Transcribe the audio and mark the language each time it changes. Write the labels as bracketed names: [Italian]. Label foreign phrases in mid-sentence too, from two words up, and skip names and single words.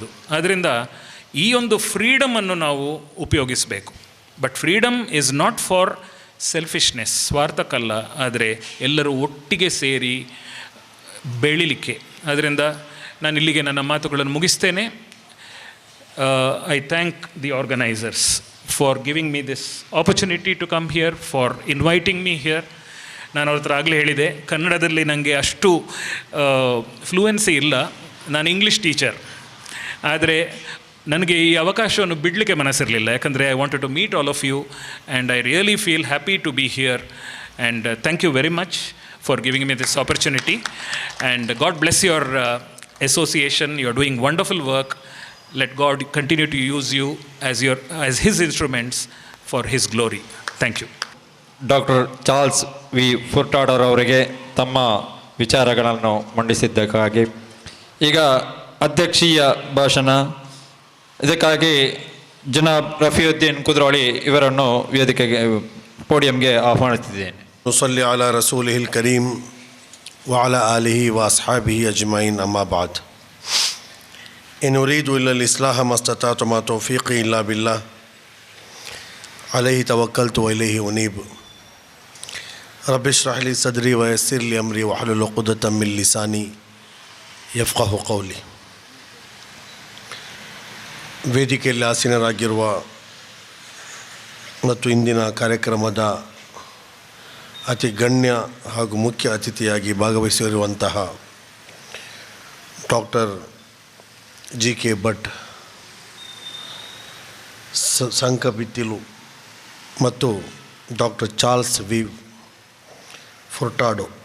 [Kannada] ಆದ್ದರಿಂದ ಈ ಒಂದು ಫ್ರೀಡಮನ್ನು ನಾವು ಉಪಯೋಗಿಸಬೇಕು. [English] But freedom is not for selfishness, [Kannada] ಸ್ವಾರ್ಥಕ್ಕಲ್ಲ, ಆದರೆ ಎಲ್ಲರೂ ಒಟ್ಟಿಗೆ ಸೇರಿ ಬೆಳಿಲಿಕ್ಕೆ. ಅದರಿಂದ ನಾನು ಇಲ್ಲಿಗೆ ನನ್ನ ಮಾತುಗಳನ್ನು ಮುಗಿಸ್ತೇನೆ. [English] I thank the organisers for giving me this opportunity to come here, for inviting me here. [Kannada] ನಾನು ಅವ್ರ ಹತ್ರ ಆಗಲೇ ಹೇಳಿದೆ, ಕನ್ನಡದಲ್ಲಿ ನನಗೆ ಅಷ್ಟು ಫ್ಲೂಯೆನ್ಸಿ ಇಲ್ಲ, ನಾನು [English] English teacher. [Kannada] ಆದರೆ ನನಗೆ ಈ ಅವಕಾಶವನ್ನು ಬಿಡಲಿಕ್ಕೆ ಮನಸ್ಸಿರಲಿಲ್ಲ, ಯಾಕಂದರೆ [English] I wanted to meet all of you and I really feel happy to be here. And thank you very much for giving me this opportunity. And God bless your association. You are doing wonderful work. Let God continue to use you as His instruments for His glory. Thank you. [Kannada] ಡಾಕ್ಟರ್ ಚಾರ್ಲ್ಸ್ ವಿ ಫುರ್ಟಾಡರ್ ಅವರಿಗೆ ತಮ್ಮ ವಿಚಾರಗಳನ್ನು ಮಂಡಿಸಿದ್ದಕ್ಕಾಗಿ ಈಗ ಅಧ್ಯಕ್ಷೀಯ ಭಾಷಣ, ಇದಕ್ಕಾಗಿ ಜನಾಬ್ ರಫಿಯುದ್ದೀನ್ ಕುದ್ರೋಳಿ ಇವರನ್ನು ವೇದಿಕೆಗೆ, ಪೋಡಿಯಂಗೆ ಆಹ್ವಾನಿಸುತ್ತಿದ್ದೇನೆ. [Arabic] نصلي على رسوله الكريم وعلى آله وأصحابه أجمعين أما بعد إن أريد إلا الإصلاح ما استطعت وما توفيقي إلا بالله عليه توكلت وإليه أنيب رب اشرح لي صدري ويسر لي أمري واحلل عقدة من لساني يفقه قولي. [Kannada] ವೇದಿಕೆಯಲ್ಲಿ ಆಸೀನರಾಗಿರುವ ಮತ್ತು ಇಂದಿನ ಕಾರ್ಯಕ್ರಮದ ಅತಿ ಗಣ್ಯ ಹಾಗೂ ಮುಖ್ಯ ಅತಿಥಿಯಾಗಿ ಭಾಗವಹಿಸಿರುವಂತಹ ಡಾಕ್ಟರ್ GK ಭಟ್ ಸಂಕಬಿತ್ತಿಲು ಮತ್ತು ಡಾಕ್ಟರ್ ಚಾರ್ಲ್ಸ್ ವಿ ಫುರ್ಟಾಡೋ